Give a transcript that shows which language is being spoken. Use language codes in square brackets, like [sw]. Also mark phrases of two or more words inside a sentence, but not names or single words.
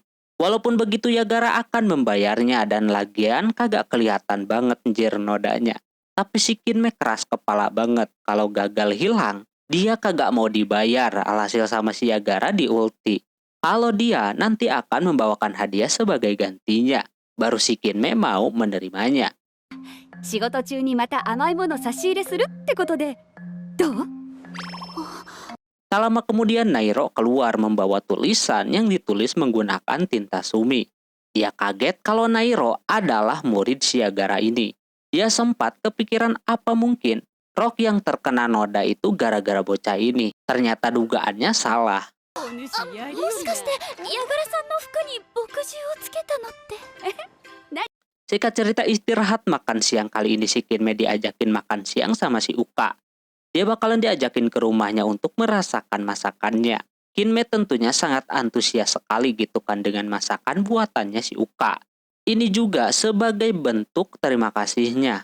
[id] Walaupun begitu Yagara akan membayarnya dan lagian kagak kelihatan banget njir nodanya. Tapi si Kinme keras kepala banget kalau gagal hilang. Dia kagak mau dibayar alhasil sama si Yagara di ulti. Kalau dia nanti akan membawakan hadiah sebagai gantinya. Baru si Kinme mau menerimanya. [ja] 仕事中にまた甘いもの差し入れするってことでどう？ [id] Tak lama kemudian Nairo keluar membawa tulisan yang ditulis menggunakan tinta sumi. Dia kaget kalau Nairo adalah murid si Yagara ini. Dia sempat kepikiran apa mungkin Rock yang terkena noda itu gara-gara bocah ini. Ternyata dugaannya salah. [ja] もしかしてヤガラさんの服に墨汁をつけたのって？ [id] Singkat cerita istirahat makan siang kali ini si Kinme diajakin makan siang sama si Uka. Dia bakalan diajakin ke rumahnya untuk merasakan masakannya. Kinme tentunya sangat antusias sekali gitu kan dengan masakan buatannya si Uka. Ini juga sebagai bentuk terima kasihnya.